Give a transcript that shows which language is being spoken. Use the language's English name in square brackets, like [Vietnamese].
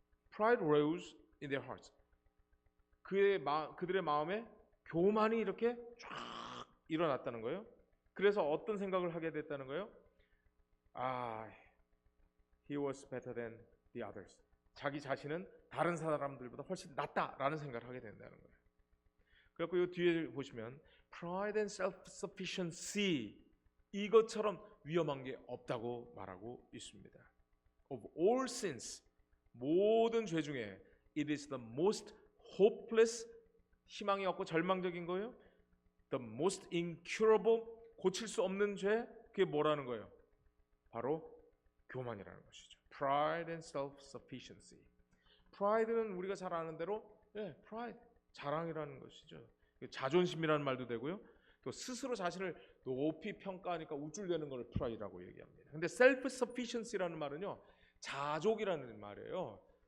[English] Pride rose in their hearts. [Korean] 그들의 마음에 교만이 이렇게 쫙 일어났다는 거예요. 그래서 어떤 생각을 하게 됐다는 거예요? [English] He was better than the others. [Korean] 자기 자신은 다른 사람들보다 훨씬 낫다라는 생각을 하게 된다는 거예요. 그래서 이 뒤에 보시면 [English] pride and self-sufficiency, [Korean] 이것처럼 위험한 게 없다고 말하고 있습니다. [English] Of all sins, [Korean] 모든 죄 중에 [English] it is the most hopeless, [Korean] 희망이 없고 절망적인 거예요. [English] The most incurable, [Korean] 고칠 수 없는 죄, 그게 뭐라는 거예요? 바로 교만이라는 것이죠. [English] Pride and self-sufficiency. [Korean] Pride는 우리가 잘 아는 대로 pride, 자랑이라는 것이죠. 자존심이라는 말도 되고요. 또 스스로 자신을 높이 평가하니까 우쭐대는 걸 pride라고 얘기합니다. 근데 self-sufficiency라는 말은요, 자족이라는 말이에요.